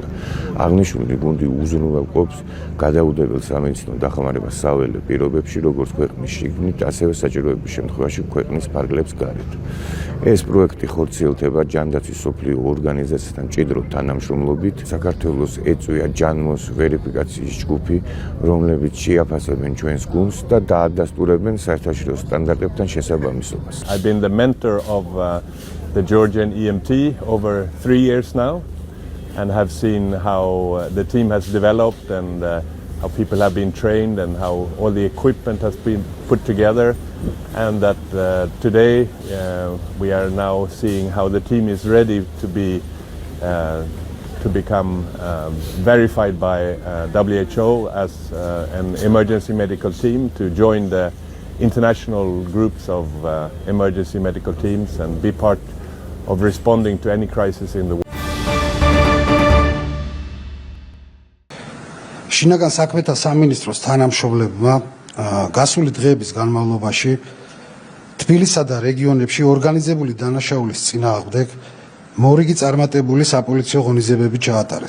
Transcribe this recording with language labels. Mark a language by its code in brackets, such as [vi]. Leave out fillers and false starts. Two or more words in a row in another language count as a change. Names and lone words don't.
[ka] აღნიშნული გუნდი უზრუნველყოფს გადაუდებელ სამედიცინო დახმარებას საველე პირობებში, როგორც ქვეყნის შიგნით, ასევე საჭიროების შემთხვევაში ქვეყნის ფარგლებს გარეთ. ეს პროექტი ხორციელდება ჯანდაცვის მსოფლიო ორგანიზაციასთან მჭიდრო თანამშრომლობით. საქართველოს ეწვია ჯანმოს ვერიფიკაციის ჯგუფი, რომლებიც შეაფასებენ ჩვენს გუნდს და დაადასტურებენ საერთაშორისო სტანდარტებთან შესაბამისობას. [en] I've been the mentor of the Georgian EMT over 3 years now and have seen how the team has developed and how people have been trained and how all the equipment has been put together, and that today we are now seeing how the team is ready to become verified by WHO as an emergency medical team to join the international groups of emergency medical teams and be part of responding to any crisis in the world. [ka] შინაგან საქმეთა სამინისტროს თანამშრომლებმა გასული დღეების განმავლობაში თბილისსა და რეგიონებში ორგანიზებული დანაშაულის წინააღმდეგ მორიგი წარმატებული საპოლიციო ღონისძიებები ჩაატარეს.